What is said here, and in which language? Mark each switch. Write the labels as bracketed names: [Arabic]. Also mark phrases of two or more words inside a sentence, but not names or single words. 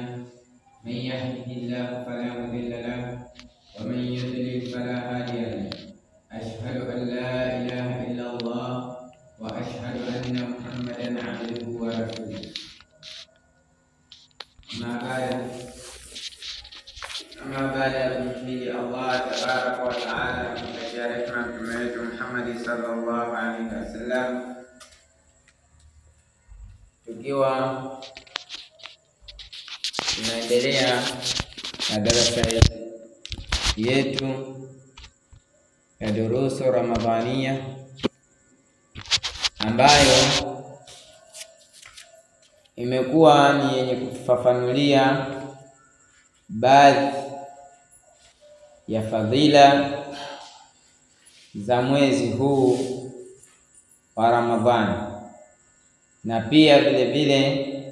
[Arabic] من يهده الله فلا مضل له ومن يضلل فلا هادي له. أشهد أن لا إله إلا الله وأشهد أن محمدا عبده ورسوله. أما بعد [Swahili] kumhimidi [Arabic] الله تبارك وتعالى [Swahili] na kumtakia rehema mtume wetu Muhammad [Arabic] صلى الله عليه وسلم, [Swahili] tukiwa tunaendelea na darasa yetu ya durusu Ramadhania ambayo imekuwa ni yenye kufafanulia baadhi ya fadhila za mwezi huu wa Ramadhani, na pia vile vile